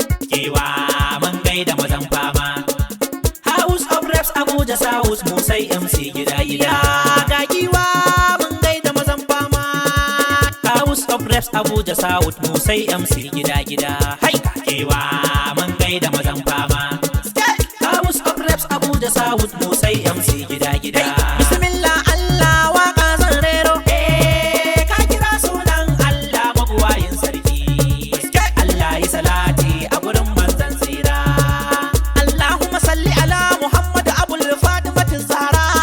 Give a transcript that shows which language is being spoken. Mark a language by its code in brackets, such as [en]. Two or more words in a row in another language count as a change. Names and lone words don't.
[ha] Giwa mun gaida mazan fama. [en] House of Reps [ha] Abuja South mu sai M C gida gida. Ga giwa mun gaida mazan fama. [en] House of Reps [ha] Abuja South mu sai M C Gida, gida, hai, kewa, mun gaida mazan fama. [en] House of Reps [ha] Abuja South, mu sai M C gida, gida. Bismillah, Allah, waka zan rero. Eh, ka kira sunan Allah, mabuwayin sarki. Allah yi salati a gurin manzon tsira. [ar] اللهم صل على محمد [ha] Abul Fatimatu Zahra.